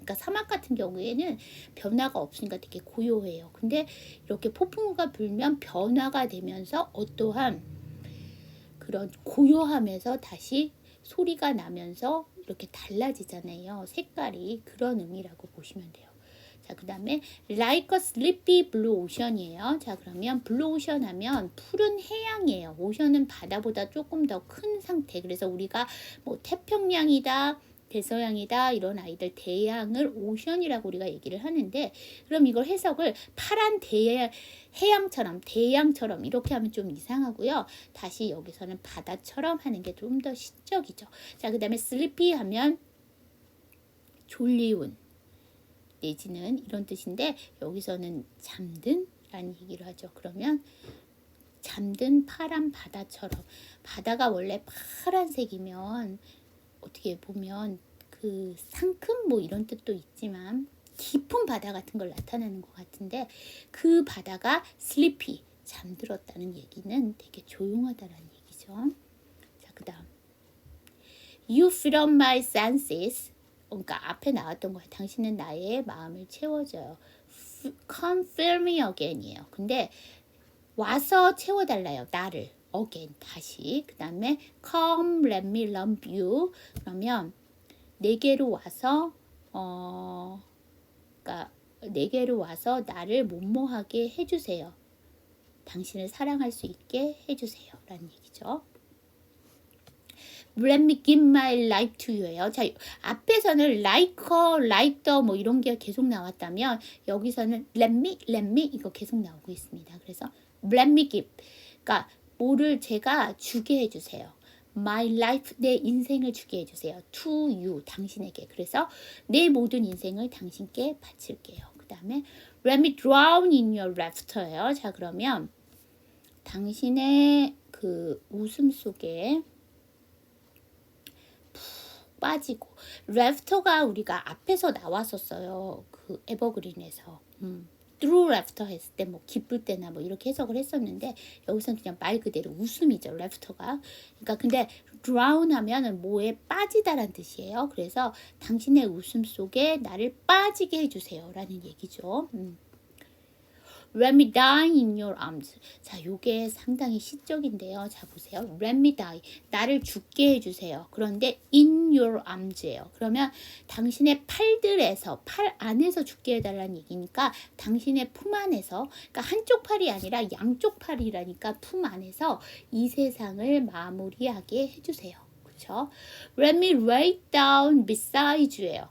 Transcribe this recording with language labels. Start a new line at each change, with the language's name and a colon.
Korean: 그러니까 사막 같은 경우에는 변화가 없으니까 되게 고요해요. 근데 이렇게 폭풍우가 불면 변화가 되면서 어떠한 그런 고요함에서 다시 소리가 나면서 이렇게 달라지잖아요. 색깔이 그런 의미라고 보시면 돼요. 자, 그 다음에
English: like a sleepy blue ocean이에요.
Korean: 자, 그러면 blue ocean 하면 푸른 해양이에요. 오션은 바다보다 조금 더 큰 상태. 그래서 우리가 뭐 태평양이다, 대서양이다 이런 아이들 대양을 오션이라고 우리가 얘기를 하는데 그럼 이걸 해석을 파란 해양처럼 대양처럼 이렇게 하면 좀 이상하고요. 다시 여기서는 바다처럼 하는 게 좀 더 시적이죠. 자, 그 다음에 sleepy 하면 졸리운 내지는 이런 뜻인데 여기서는 잠든 라는 얘기를 하죠. 그러면 잠든 파란 바다처럼 바다가 원래 파란색이면 어떻게 보면 그 상큼 뭐 이런 뜻도 있지만 깊은 바다 같은 걸 나타내는 것 같은데 그 바다가 sleepy 잠들었다는 얘기는 되게 조용하다라는 얘기죠. 자, 그 다음
English: You fill up my senses.
Korean: 그러니까 앞에 나왔던 거예요. 당신은 나의 마음을 채워줘요.
English: Come fill me again이에요.
Korean: 근데 와서 채워달라요. 나를 again 다시. 그 다음에
English: come let me love you.
Korean: 그러면 내게로 와서 그러니까 내게로 와서 나를 못모하게 해주세요. 당신을 사랑할 수 있게 해주세요. 라는 얘기죠.
English: Let me give my life to you예요.
Korean: 자, 앞에서는 like her, like the 뭐 이런 게 계속 나왔다면 여기서는 let me 이거 계속 나오고 있습니다. 그래서
English: let me give.
Korean: 그러니까 뭐를 제가 주게 해주세요.
English: My life,
Korean: 내 인생을 주게 해주세요.
English: To you,
Korean: 당신에게. 그래서 내 모든 인생을 당신께 바칠게요.
English: 그 다음에 let me drown in your laughter예요.
Korean: 자, 그러면 당신의 그 웃음 속에 빠지고 laughter가 우리가 앞에서 나왔었어요. 그 에버그린에서 through laughter 했을 때 뭐 기쁠 때나 뭐 이렇게 해석을 했었는데 여기서는 그냥 말 그대로 웃음이죠. laughter가. 그러니까 근데 drown 하면은 뭐에 빠지다란 뜻이에요. 그래서 당신의 웃음 속에 나를 빠지게 해주세요. 라는 얘기죠.
English: Let me die in your arms.
Korean: 자, 요게 상당히 시적인데요. 자, 보세요.
English: Let me die.
Korean: 나를 죽게 해주세요. 그런데
English: in your arms예요.
Korean: 그러면 당신의 팔들에서, 팔 안에서 죽게 해달라는 얘기니까 당신의 품 안에서, 그러니까 한쪽 팔이 아니라 양쪽 팔이라니까 품 안에서 이 세상을 마무리하게 해주세요. 그렇죠?
English: Let me lay down beside you예요.